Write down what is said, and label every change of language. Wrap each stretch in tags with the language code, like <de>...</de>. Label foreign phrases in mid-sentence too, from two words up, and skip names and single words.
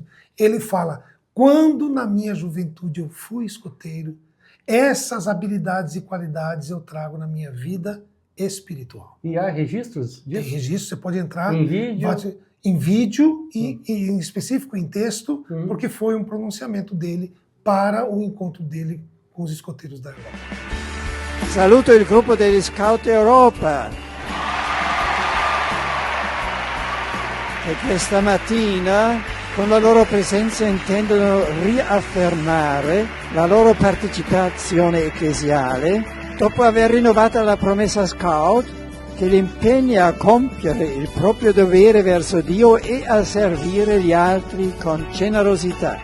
<pt>Ele fala, quando na minha juventude eu fui escoteiro, essas habilidades e qualidades eu trago na minha vida espiritual. E há registros disso? Tem registro, você pode entrar em vídeo, e em específico em texto, porque foi um pronunciamento dele para o encontro dele com os escoteiros da Europa.</pt> <it>Saluto il gruppo degli Scout Europa, che questa mattina con la loro presenza intendono riaffermare la loro partecipazione ecclesiale dopo aver rinnovato la promessa Scout che li impegna a compiere il proprio dovere verso Dio e a servire gli altri con generosità.</it>